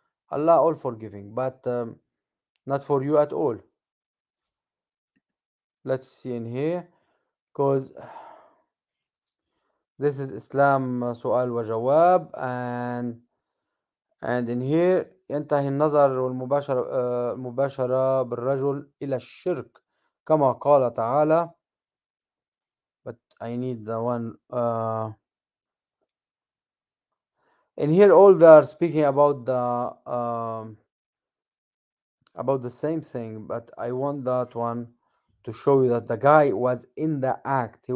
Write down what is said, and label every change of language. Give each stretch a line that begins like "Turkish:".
English: Allah all forgiving, but not for you at all. Let's see in here, because this is Islam سؤال وجواب. and in here
Arabic: ينتهي النظر والمباشرة المباشرة بالرجل إلى الشرك كما قال تعالى.
English: But I need the one in here. All they are speaking about the same thing, but I want that one to show you that the guy was in the act.